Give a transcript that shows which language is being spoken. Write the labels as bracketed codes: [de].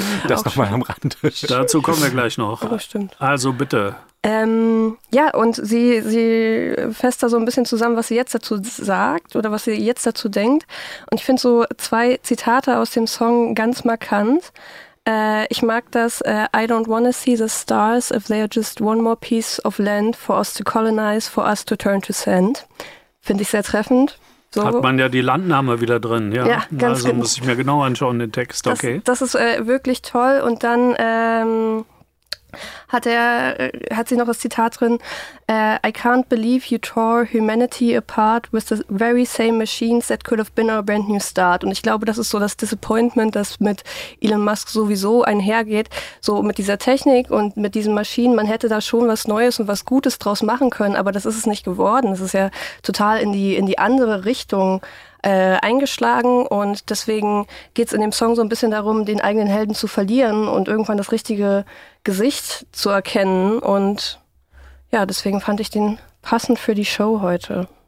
[de] Das nochmal am Rand. Dazu kommen wir gleich noch. Oh, stimmt. Also bitte. Und sie fasst da so ein bisschen zusammen, was sie jetzt dazu sagt oder was sie jetzt dazu denkt. Und ich finde so zwei Zitate aus dem Song ganz markant. Ich mag das, [en] I don't want to see the stars if they are just one more piece of land for us to colonize, for us to turn to sand. [de] Finde ich sehr treffend. So. Hat man ja die Landnahme wieder drin. Ja, ja, ganz also muss ich mir genau anschauen, den Text. Das, okay. Das ist wirklich toll. Und dann hat sie noch das Zitat drin. [en] I can't believe you tore humanity apart with the very same machines that could have been our brand new start. [de] Und ich glaube, das ist so das Disappointment, das mit Elon Musk sowieso einhergeht. So mit dieser Technik und mit diesen Maschinen. Man hätte da schon was Neues und was Gutes draus machen können, aber das ist es nicht geworden. Das ist ja total in die andere Richtung eingeschlagen, und deswegen geht es in dem Song so ein bisschen darum, den eigenen Helden zu verlieren und irgendwann das richtige Gesicht zu erkennen, und ja, deswegen fand ich den passend für die Show heute.